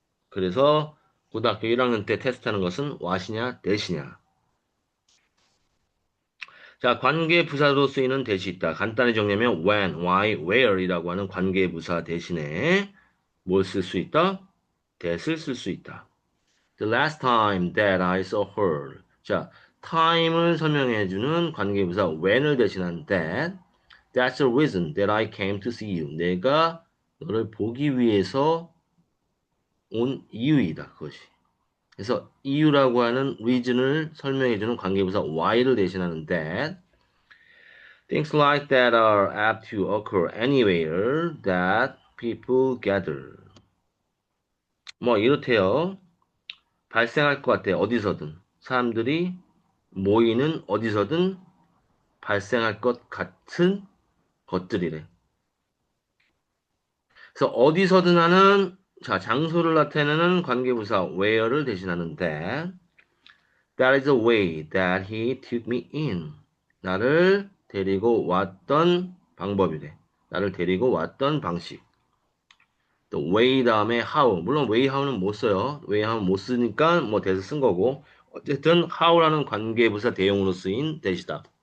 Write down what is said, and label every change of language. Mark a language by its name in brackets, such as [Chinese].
[Korean] 그래서 고등학교 1학년 때 테스트하는 것은 what이냐, 대시냐. 자, 관계부사로 쓰이는 대시 있다. 간단히 정리하면 when, why, where이라고 하는 관계부사 대신에 뭘 쓸 수 있다? that을 쓸 수 있다. [English] The last time that I saw her. [Korean] 자, time을 설명해주는 관계부사 when을 대신한 that. [English] That's the reason that I came to see you. [Korean] 내가 너를 보기 위해서 온 이유이다. 그것이. 그래서 이유라고 하는 reason을 설명해주는 관계부사 why를 대신하는 that. [English] Things like that are apt to occur anywhere that people gather. [Korean] 뭐 이렇대요. 발생할 것 같아. 어디서든. 사람들이 모이는 어디서든 발생할 것 같은 것들이래. 그래서 어디서든 하는 자, 장소를 나타내는 관계부사 where를 대신하는 that. [English] That is the way that he took me in. [Korean] 나를 데리고 왔던 방법이래. 나를 데리고 왔던 방식. 또 way 다음에 how. 물론 way how는 못 써요. way how는 못 쓰니까 뭐 대서 쓴 거고. 어쨌든 how라는 관계부사 대용으로 쓰인 that이다.